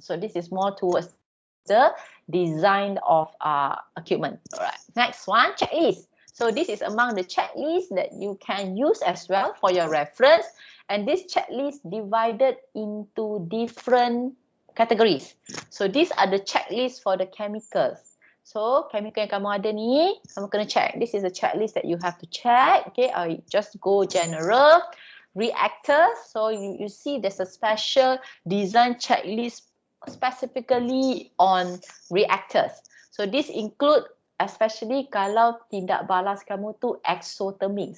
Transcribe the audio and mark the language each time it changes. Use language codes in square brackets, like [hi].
[en] So this is more towards the design of equipment. Alright. Next one, checklist. So this is among the checklists that you can use as well for your reference. And this checklist divided into different categories. So these are the checklists for the chemicals. [ms] So chemical yang kamu ada ni, kamu kena check. [en] This is a checklist that you have to check. Okay, I just go general. Reactors. So you see there's a special design checklist specifically on reactors. So this include especially [ms] kalau tindak balas kamu tu [en] exothermic.